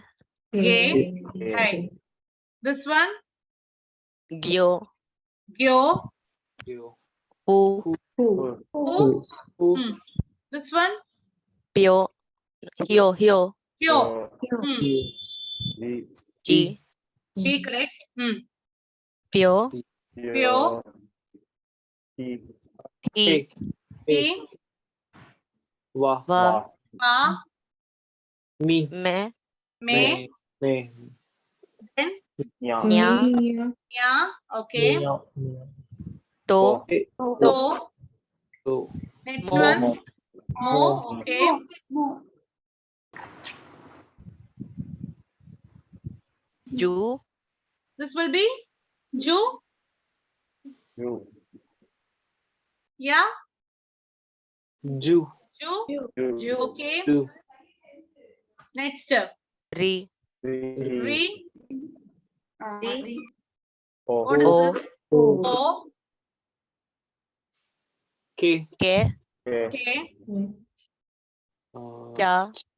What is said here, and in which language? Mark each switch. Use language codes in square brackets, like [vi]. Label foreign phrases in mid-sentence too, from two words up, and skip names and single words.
[en] gay. Hi. This one, [ja] Gyo. gyo. Pu. [en] Who? This one, [ja] Pyo. Hyo. Hyo. kyo. G. [en] Be correct. [ja] Pyo. Pyo. E. E. Va. Pa. Me. Me. Then Nya. ya. Okay. To. [en] So next [ja] Mo. [en] one, mo. Okay. [ja] Ju. [en] This will be ju. Yeah. [ja] Ju. Ju. [en] Okay. Next. [ja] Ri. Re. O. [en] What is this? O. [ja] K. K. Cha.